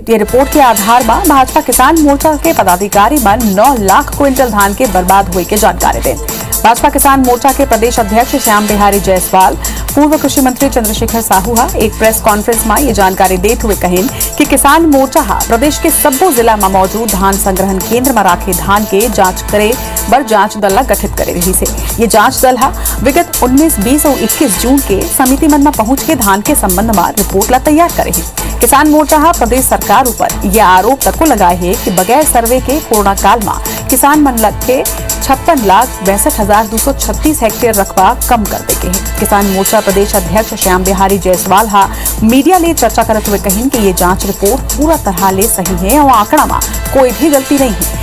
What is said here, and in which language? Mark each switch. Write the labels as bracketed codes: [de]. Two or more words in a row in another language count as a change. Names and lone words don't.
[hne] ये रिपोर्ट के आधार पर भाजपा किसान मोर्चा के पदाधिकारी मन 9 लाख क्विंटल धान के बर्बाद हुए के जानकारी दें। भाजपा किसान मोर्चा के प्रदेश अध्यक्ष श्याम बिहारी जायसवाल, पूर्व कृषि मंत्री चंद्रशेखर साहू एक [en] press conference [hne] में ये जानकारी देते हुए कहें कि किसान मोर्चा प्रदेश के सब्बो जिला में मौजूद धान संग्रहण केंद्र में राखे धान के जांच करे बर जांच दल गठित करे रही से। ये जांच दल विगत 19, 20 और 21 जून के समिति मन में पहुंच के धान के संबंध में रिपोर्ट ला तैयार करे है। किसान मोर्चा प्रदेश सरकार ऊपर यह आरोप तक लगाए है कि बगैर सर्वे के कोरोना काल में किसान मन के 56,6236 हेक्टेयर रकबा कम कर देके है। किसान मोर्चा प्रदेश अध्यक्ष श्याम बिहारी जायसवाल मीडिया ले चर्चा करते हुए कहें कि ये जांच रिपोर्ट पूरा तरह ले सही है और आंकड़ा में कोई भी गलती नहीं है।